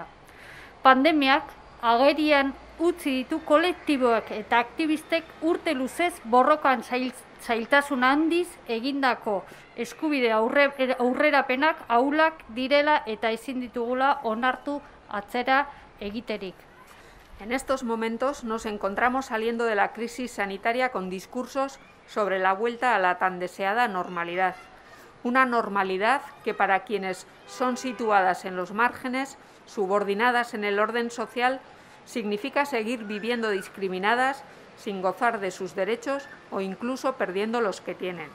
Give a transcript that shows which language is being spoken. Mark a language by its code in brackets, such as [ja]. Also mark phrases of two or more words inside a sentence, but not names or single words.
[eu] Pandemiak agerian utzi ditu kolektiboak eta aktivistek urte luzez borrokan zailtasun handiz egindako eskubide aurrerapenak ahulak direla eta ezin ditugula onartu atzera egiterik. [es] En estos momentos nos encontramos saliendo de la crisis sanitaria con discursos sobre la vuelta a la tan deseada normalidad. Una normalidad que para quienes son situadas en los márgenes, subordinadas en el orden social, significa seguir viviendo discriminadas, sin gozar de sus derechos o incluso perdiendo los que tienen.